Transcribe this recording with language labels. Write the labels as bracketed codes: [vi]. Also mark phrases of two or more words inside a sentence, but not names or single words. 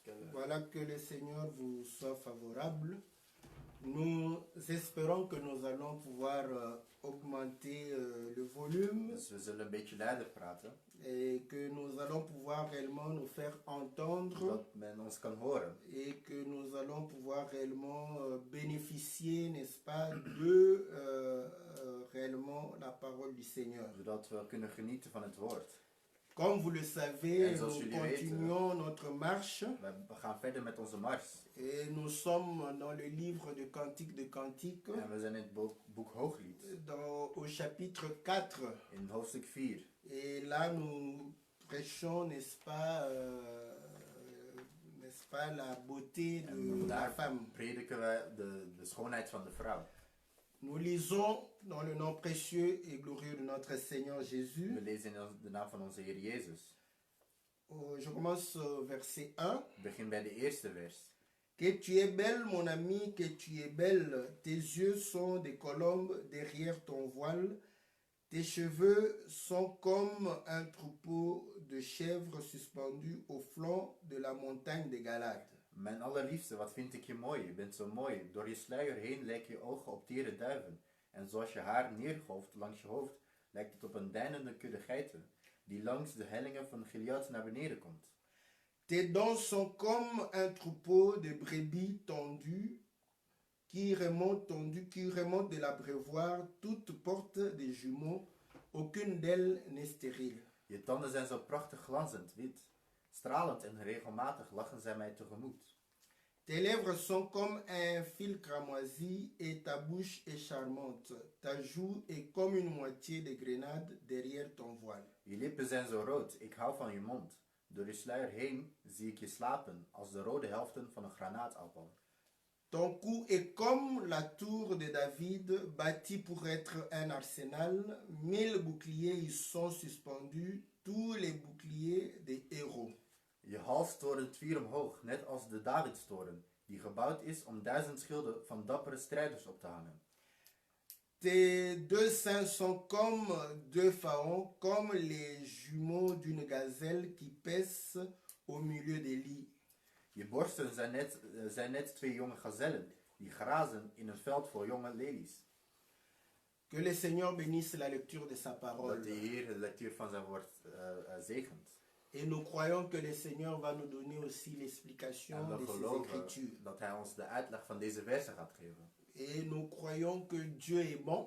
[fr] Voilà, que le Seigneur vous soit favorable. Nous espérons que nous allons pouvoir augmenter le volume [nl] Dus we zullen een beetje luider praten, [fr] et que nous allons pouvoir réellement nous faire entendre [nl] zodat men ons kan horen. [fr] et que nous allons pouvoir réellement bénéficier, n'est-ce pas, de réellement la parole du Seigneur. [nl] Zodat we kunnen genieten van het woord. [fr] Comme vous le savez, [nl] En zoals [fr] nous [nl] jullie weten, [fr] continuons notre marche [nl] We gaan verder met onze mars. [fr] et nous sommes dans le livre de Cantique de Cantique, [nl] En we zijn in het boek Hooglied, [fr] au chapitre 4. [nl] in hoofdstuk 4. [fr] Et là, nous prêchons, n'est-ce pas, la beauté [nl] En [fr] de la [nl] daar [fr] femme. [nl] prediken we de schoonheid van de vrouw. [fr] Nous lisons dans le nom précieux et glorieux de notre Seigneur Jésus. [nl] We lezen in de naam van onze Heer Jezus. [fr] Je commence au verset 1. [nl] Ik begin bij de eerste vers. [fr] Que tu es belle, mon ami, que tu es belle. Tes yeux sont des colombes derrière ton voile. Tes cheveux sont comme un troupeau de chèvres suspendus au flanc de la montagne de Galade. [nl] Mijn allerliefste, wat vind ik je mooi? Je bent zo mooi. Door je sluier heen lijken je ogen op tere duiven. En zoals je haar neergolft langs je hoofd, lijkt het op een deinende kudde geiten, die langs de hellingen van Gilead naar beneden komt. [fr] Tes dents sont comme un troupeau de brebis tendues qui remonte de l'abreuvoir. Toutes portent des jumeaux, aucune d'elles n'est stérile. [nl] Je tanden zijn zo prachtig glanzend wit. Stralend en regelmatig lachen zij mij tegemoet. [fr] Tes lèvres sont comme un fil cramoisi et ta bouche est charmante. Ta joue est comme une moitié de grenade derrière ton voile. [nl] Je lippen zijn zo rood, ik hou van je mond. Door je sluier heen zie ik je slapen als de rode helften van een granaatappel. [fr] Ton cou est comme la tour de David, bâtie pour être un arsenal. 1000 boucliers y sont suspendus, tous les boucliers des héros. [nl] Je hals torent 4 omhoog, net als de Davidstoren, die gebouwd is om 1000 schilden van dappere strijders op te hangen. [fr] Tes deux seins sont comme deux faons, comme les jumeaux d'une gazelle qui paissent au milieu des lits. [nl] Je borsten zijn net 2 jonge gazellen, die grazen in een veld vol jonge lelies. [fr] Que le Seigneur bénisse la lecture de sa [nl] Dat de [fr] parole. [nl] Heer de lectuur van zijn woord zegent. [fr] Et nous croyons que le Seigneur va nous donner aussi l'explication [nl] En we [fr] de ces [nl] geloven [fr] écritures. [nl] dat hij ons de uitleg van deze versen gaat geven. [fr] Et nous croyons que Dieu est bon